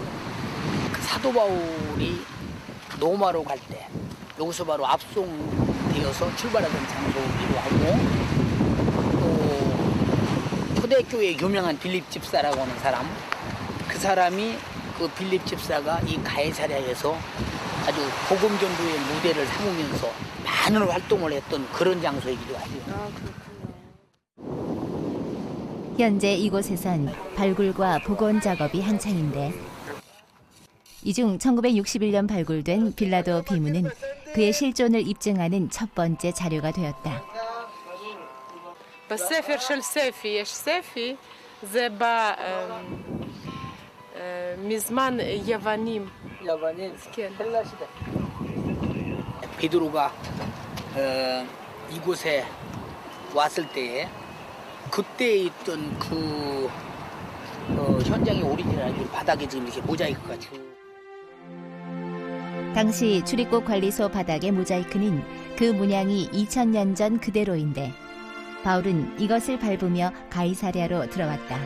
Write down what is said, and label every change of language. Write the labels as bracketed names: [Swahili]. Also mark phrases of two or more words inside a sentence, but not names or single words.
[Korean] 그 사도 바울이 로마로 갈 때 여기서 바로 압송되어서 출발하던 장소이기도 하고, 또 초대교회 유명한 빌립 집사라고 하는 사람, 그 사람이 그 빌립 집사가 이 가이사랴에서 아주 복음 전도의 무대를 삼으면서 많은 활동을 했던 그런 장소이기도 하죠. 현재 이곳에선 발굴과 복원 작업이 한창인데, 이 중 1961년 발굴된 빌라도 비문은 그의 실존을 입증하는 첫 번째 자료가 되었다. [Hebrew] בספר של ספי יש ספי, זה בא מזמן יוונים. כן. [Korean] 베드로가 이곳에 왔을 때에 그때 있던 그 현장의 오리지널 바닥에 지금 이렇게 모자이크가 당시 출입국 관리소 바닥의 모자이크는 그 문양이 2000년 전 그대로인데, 바울은 이것을 밟으며 가이사랴로 들어왔다.